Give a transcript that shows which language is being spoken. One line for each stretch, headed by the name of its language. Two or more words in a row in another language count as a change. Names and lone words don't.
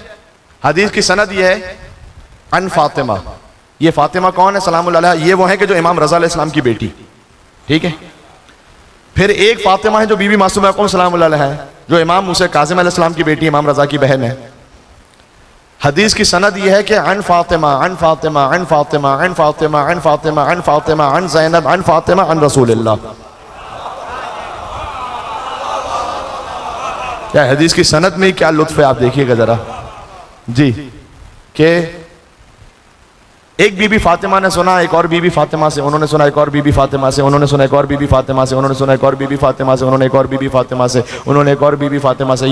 Urdu: حدیث کی سند یہ ہے عن فاطمہ. یہ فاطمہ کون ہے?
Arabic: سلام الله عليها.
Urdu: یہ وہ ہے کہ جو امام رضا علیہ السلام کی بیٹی، ٹھیک ہے۔ پھر ایک فاطمہ ہے جو بی بی معصومہ
Arabic: سلام الله عليها
Urdu: ہے، جو امام موسیٰ کاظم علیہ السلام کی بیٹی، امام رضا کی بہن ہے. حدیث کی سند یہ ہے کہ
Arabic: عن فاطمة عن فاطمة عن فاطمة عن فاطمة عن فاطمة عن فاطمة عن زينب عن فاطمة عن رسول الله.
Urdu: کیا حدیث کی سند میں کیا لطف ہے، آپ دیکھیے گا ذرا جی. کہ ایک بی بی فاطمہ نے سنا ایک اور بی بی فاطمہ سے، انہوں نے سنا ایک اور بی بی فاطمہ سے، انہوں نے سنا ایک اور بی بی فاطمہ سے، انہوں نے سنا ایک اور بی بی فاطمہ سے، انہوں نے ایک اور بی بی فاطمہ سے، انہوں نے ایک اور بی بی فاطمہ سے.